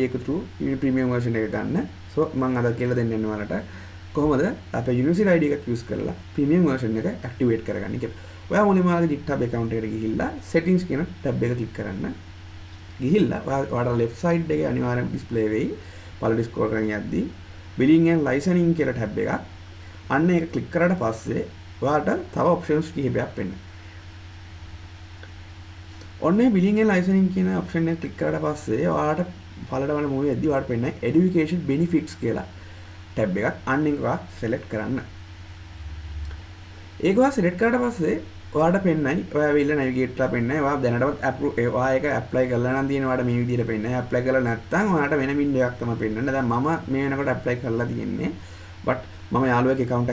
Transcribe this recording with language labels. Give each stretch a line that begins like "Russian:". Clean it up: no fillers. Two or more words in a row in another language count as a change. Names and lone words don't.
Sinhala: එක
English: through premium version
Sinhala: එක ගන්න so මම අද කියලා දෙන්න යනවා ඔයාලට කොහොමද අපේ
English: Universal ID
Sinhala: එකක් use කරලා
English: premium version
Sinhala: එක activate කරගන්නේ කියලා ඔයා මුලින්ම ඔයාලගේ
English: GitHub account
Sinhala: එකට ගිහිල්ලා settings කියන tab එක click කරන්න ගිහිල්ලා ඔයාලට
English: left side
Sinhala: එකේ අනිවාර්යෙන් display වෙයි පළවෙනි scroll කරගෙන යද්දී
English: billing and licensing
Sinhala: කියලා tab එකක් අන්න ඒක click කරාට පස්සේ ඔයාලට තව options කිහිපයක් වෙනවා. ඔන්නේ
English: billing and licensing
Sinhala: කියන option එක click කරාට පස්සේ ඔයාලට පළවෙනි මූවි එද්දී ඔයාලට පෙන්නයි
English: education benefits
Sinhala: කියලා tab එකක් අන්න ඒක select කරන්න. ඒක select කරාට පස්සේ ඔයාලට පෙන්නයි ඔයා විල navigate කරලා පෙන්නයි ඔයා දැනටමත් approve ඔයා ඒක apply කරලා නම් තියෙන ඔයාලට මේ විදිහට පෙන්නයි apply කරලා නැත්නම් ඔයාලට වෙන window එකක් තමයි පෙන්නන්නේ දැන් මම මේ වෙනකොට apply කරලා තියෙන්නේ but මම යාළුවෙක් account